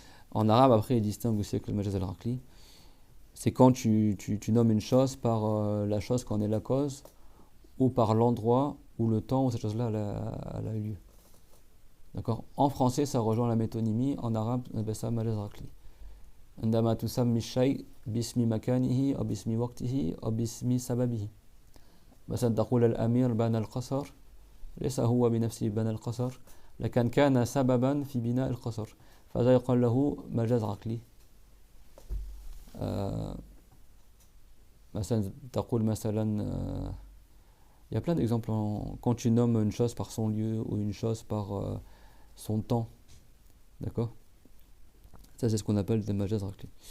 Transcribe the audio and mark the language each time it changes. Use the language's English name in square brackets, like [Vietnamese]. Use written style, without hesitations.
[French] En arabe, après, il distingue aussi avec le majaz al-raqli. C'est quand tu nommes une chose par la chose qu'en est la cause, ou par l'endroit ou le temps où cette chose-là elle a eu lieu. D'accord? En français, ça rejoint la métonymie. En arabe, on appelle ça majaz al-raqli. [Arabic] عندما تسمي الشيء باسم مكانه أو باسم وقته أو باسم سببه. مثلا تقول الأمير بنى القصر، ليس هو بنفسه بنى القصر، لكن كان سببا في بناء القصر، فهذا يقال له مجاز عقلي. مثلا تقول مثلا [French] il y a plein d'exemples quand tu nommes une chose par son lieu ou une chose par son temps. D'accord? Ça, c'est ce qu'on appelle des majaz raqli.